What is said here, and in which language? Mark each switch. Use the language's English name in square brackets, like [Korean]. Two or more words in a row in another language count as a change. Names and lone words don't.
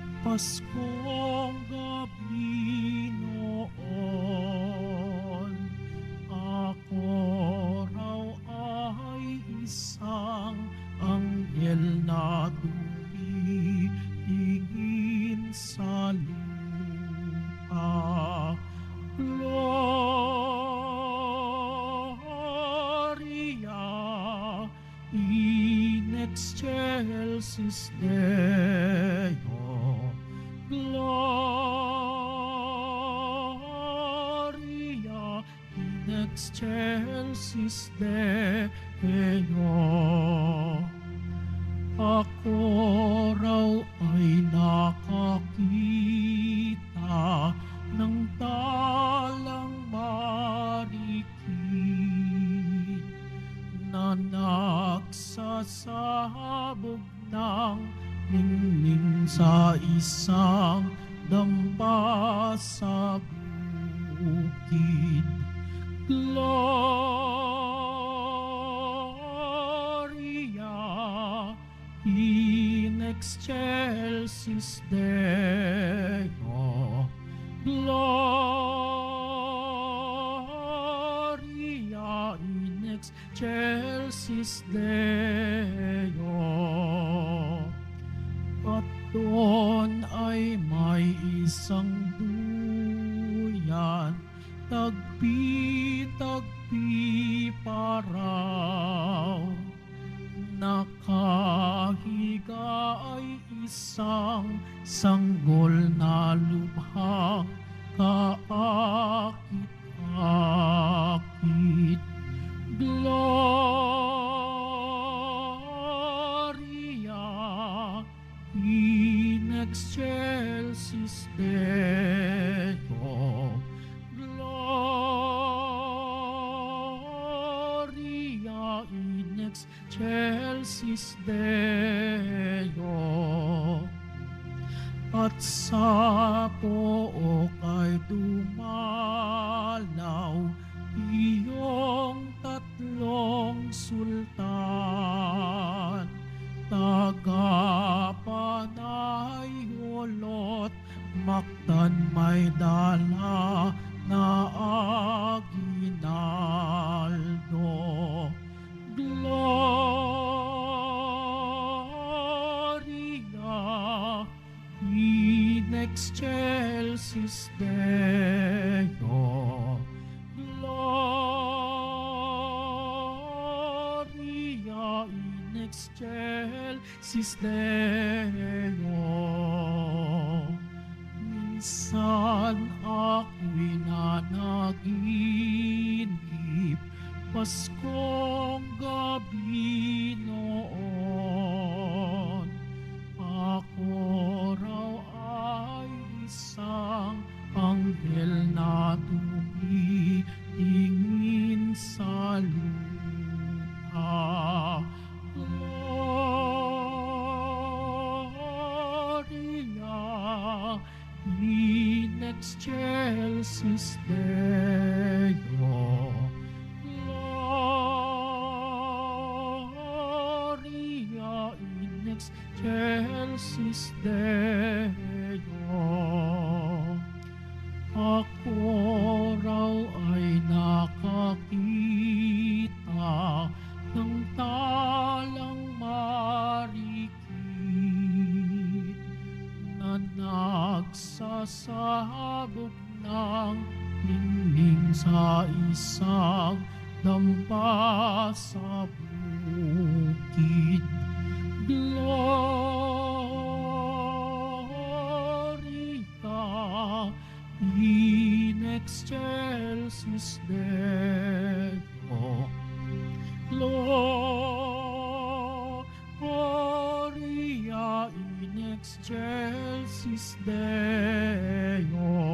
[Filipino] Paskong gabi noon, ako raw ay isang anghel na dumitingin sa lupa. [Latin] Gloria in excelsis Deo. Gloria in excelsis Deo. [Filipino] Ako raw ay nakakita ng talang marikit na nagsasabog ng ningning sa isang damba sa bukid. [Latin] Gloria in excelsis Deo. Gloria in excelsis Deo. [Filipino] At doon ay may isang duyan, tagpi-tagpi paraw. Nakahiga ay isang sanggol na lubhang kaakit-akit. [Latin] Gloria in excelsis Deo. Gloria in excelsis Deo. [Filipino] At sa pook ay dumalaw iyong tatlong sultan, tagapanay hulot, maktan may dala na aginaldo. [Latin] Gloria in excelsis Deo. Gloria in excelsis Deo. [Filipino] Minsan ako'y nanaginip, Paskong gabi noon. Ako raw ay isang anghel na tumitingin sa lupa. [Latin] Gloria in excelsis Deo. Gloria in excelsis Deo. [Filipino] Ako raw ay nakakita ng talang marikit na nagsasabog ng ningning sa isang damba sa bukid. [Latin] Gloria in excelsis Deo. Gloria in excelsis Deo.